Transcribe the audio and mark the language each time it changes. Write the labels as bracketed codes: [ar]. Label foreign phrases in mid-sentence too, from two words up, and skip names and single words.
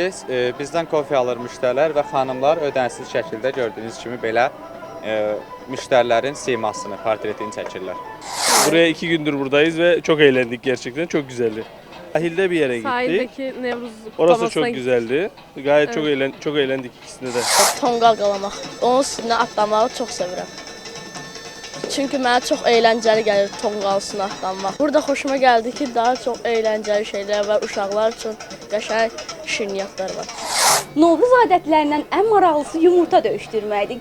[az] bizdən kofe alır müştərilər və xanımlar ödənişsiz şəkildə gördüyünüz kimi belə müştərilərin simasını, portretini çəkirlər. [tr] Buraya 2 gündür buradayız ve çok eğlendik gerçekten. Çok güzeldi. Sahilde bir yere gittik. [az] Sahildəki Nevruz [tr] Orası da çok güzeldi. Gayet çok eğlendik ikisinde de. [az] Tonqal qalamaq. Onun üstünə atlamağı çox sevirəm. Çünki mənə çox əyləncəli gəlir tonqal üstünə atlanmaq. Burada xoşuma gəldi ki, daha çox əyləncəli şeylər var. Uşaqlar üçün qəşəng şirniyyatlar var. Novruz adətlərindən ən maraqlısı yumurta döyüşdürməkdir.